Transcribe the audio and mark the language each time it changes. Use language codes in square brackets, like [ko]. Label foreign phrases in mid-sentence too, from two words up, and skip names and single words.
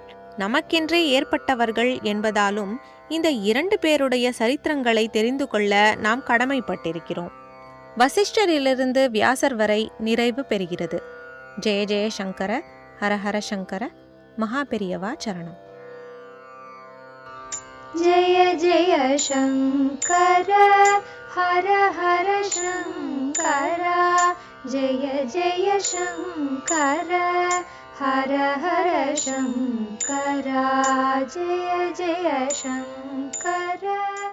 [ta] நமக்கென்றே ஏற்பட்டவர்கள் என்பதாலும் இந்த 2 பேருடைய சரித்திரங்களை தெரிந்து கொள்ள நாம் கடமைப்பட்டிருக்கிறோம். வசிஷ்டரிலிருந்து வியாசர் வரை நிறைவு பெறுகிறது. ஜெய ஜெய சங்கர, ஹர ஹர சங்கர, மகாபெரியவா சரணம். [sa] जय जय शङ्कर हर हर शङ्कर, जय जय शङ्कर हर हर शङ्कर, जय जय शङ्कर।